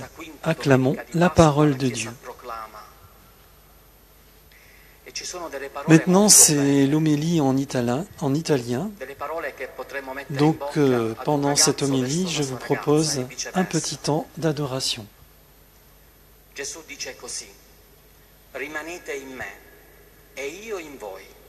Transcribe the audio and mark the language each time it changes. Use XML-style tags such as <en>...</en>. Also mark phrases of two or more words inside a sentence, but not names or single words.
<fr>Acclamons la parole de Dieu. Maintenant, c'est l'homélie en italien. Donc, pendant cette homélie, je vous propose un petit temps d'adoration.</fr> <it>Gesù dice così: rimanete in me e io in voi.</it>